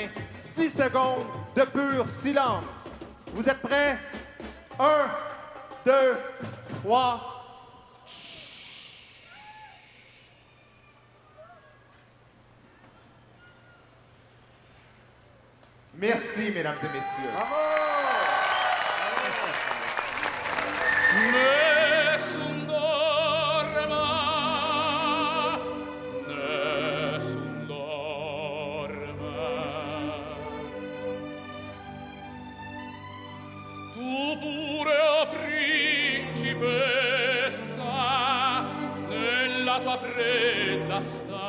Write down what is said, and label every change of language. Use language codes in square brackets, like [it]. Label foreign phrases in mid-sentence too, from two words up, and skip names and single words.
[fr] 10 secondes de pur silence. Vous êtes prêts? 1, 2, 3... Merci, mesdames et messieurs. [it] Nessun dorma, nessun dorma. Tu pure, o principessa, nella tua fredda